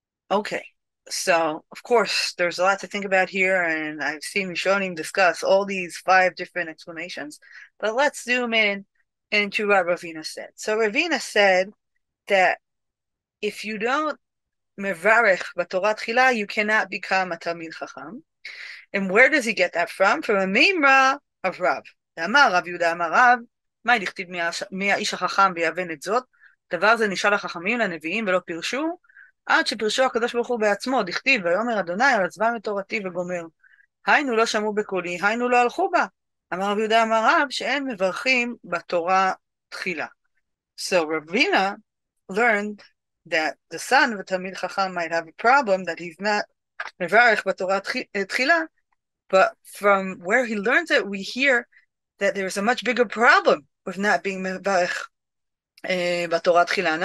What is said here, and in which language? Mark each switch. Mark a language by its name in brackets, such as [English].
[English] Okay, so of course there's a lot to think about here, and I've seen Rishonim discuss all these 5 different explanations, but let's zoom in into what Ravina said. So Ravina said that if you don't mevarech b'Torah tchila, you cannot become a Talmid Chacham. And where does he get that from? From a Mimra of Rav. [Hebrew] Amar Rav Yehuda Amar Rav, מה דכתיב מי האיש החכם ויבן את זאת? דבר זה נשאל החכמים לנביאים ולא פירשו, עד שפירשו הקדוש ברוך הוא בעצמו, דכתיב ויאמר אדוני על עזבם את תורתי וגומר. היינו לא שמעו בקולי, היינו לא הלכו בה. אמר רב יהודה אמר רב, שאין מברכים בתורה תחילה. [English] So Ravina learned that the son of a Talmid Chacham might have a problem that he's not mevarech b'Torah tchila, but from where he learns it, we hear that there's a much bigger problem with not being mevarech b'Torah tchila.